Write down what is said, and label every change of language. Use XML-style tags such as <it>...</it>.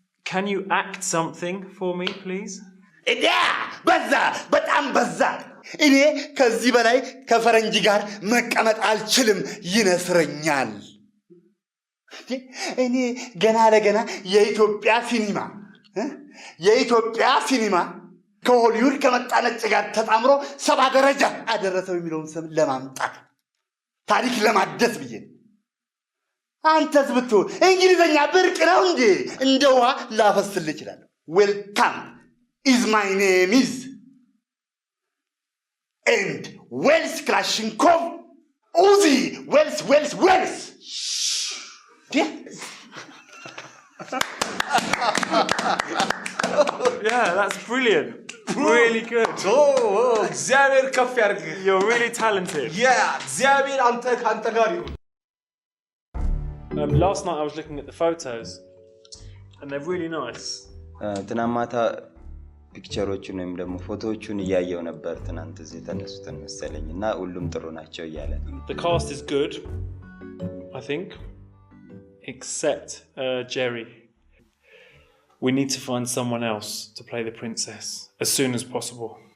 <en>Can you act something for me, please?</en> <am>በጣም በዛ። እኔ ከዚህ በላይ ከፈረንጅ ጋር መቀመጥ አልችልም፣ ይነስረኛል። እኔ ገና ለገና የኢትዮጵያ ሲኒማ ከሆሊውድ ከመጣ ነጭ ጋር ተጣምሮ 7 ደረጃ አደረሰው የሚለውን ስም ለማምጣት ታሪክ ለማደስ ብዬ። አንተስ ብትሆን እንግሊዘኛ ብርቅ ነው እንዴ? እንደ ውሃ ላፈስልህ እችላለሁ።</am> <en>ዌልካም is my name is and Wells Kalashnikov Uzi Wells. Yeah, that's brilliant. Really good.</en> <am>እግዚአብሔር ከፍ ያርግህ.</am> <en>You're really talented.</en> <am>Yeah, እግዚአብሔር አንተ ካንተ ጋር ይሁን.</am> <en>Last night I was looking at the photos and they're really nice.</en> <am>ትናንት ማታ ፒክቸሮቹን ወይም ደግሞ ፎቶዎቹን እያየው ነበር። ትናንት እዚህ ተነሱትን መሰለኝና ሁሉም ጥሩ ናቸው እያለ።</am> <en>The cast is good, I think, except Jerry. We need to find someone else to play the princess as soon as possible.</en>